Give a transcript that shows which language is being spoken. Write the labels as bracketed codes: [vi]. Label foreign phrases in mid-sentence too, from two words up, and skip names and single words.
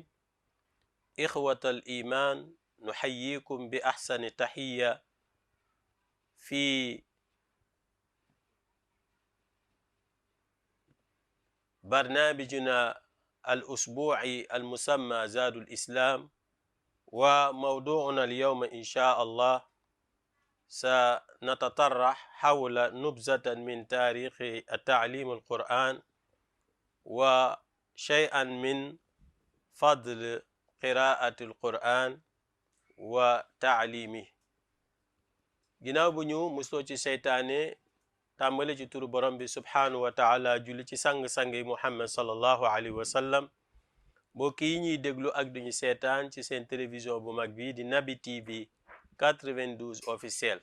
[ar] إخوة الإيمان، نحييكم بأحسن تحية في برنامجنا الأسبوعي المسمى زاد الإسلام، وموضوعنا اليوم إن شاء الله سنتطرح حول نبذة من تاريخ التعليم القرآن وشيئا من فضل قراءة القرآن وتعليمه. [wo] ginnaaw bu ñu musloo ci seytaane tàmbale ci turu borom bi [ar] سبحانه وتعالى [wo] julli ci sang-sangi muhammad [ar] صلى الله عليه وسلم. [wo] mbokk yi ñuy déglu ak duñu seetaan ci seen télévision bu mag bi di Naby TV 92 officiel.